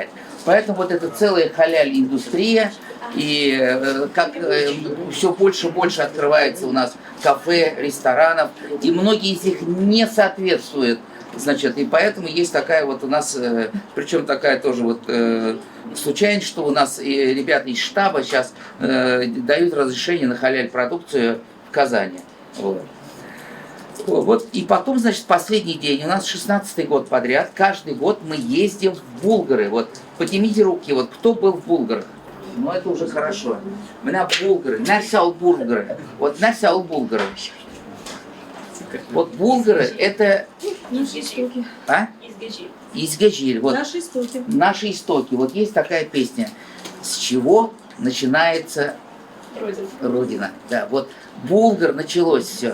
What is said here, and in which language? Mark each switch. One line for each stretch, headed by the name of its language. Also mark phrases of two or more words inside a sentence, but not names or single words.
Russian: Поэтому вот это целая халяль-индустрия, и как все больше и больше открывается у нас кафе, ресторанов, и многие из них не соответствуют, значит, и поэтому есть такая вот у нас, причем такая тоже вот случайность, что у нас ребята из штаба сейчас дают разрешение на халяль-продукцию в Казани. Вот. И потом, значит, последний день, у нас 16-й год подряд, каждый год мы ездим в Булгары. Вот, поднимите руки, вот, кто был в Булгарах? Ну, это уже хорошо.
Tatar: Булгары, нәрсә Булгары. Вот нәрсә Булгары.
Russian: Вот Булгары это... Наши истоки. А? Изгажиль. Вот. Наши истоки. Наши истоки. Вот есть такая песня. С чего начинается Родина, да, вот Булгар началось все.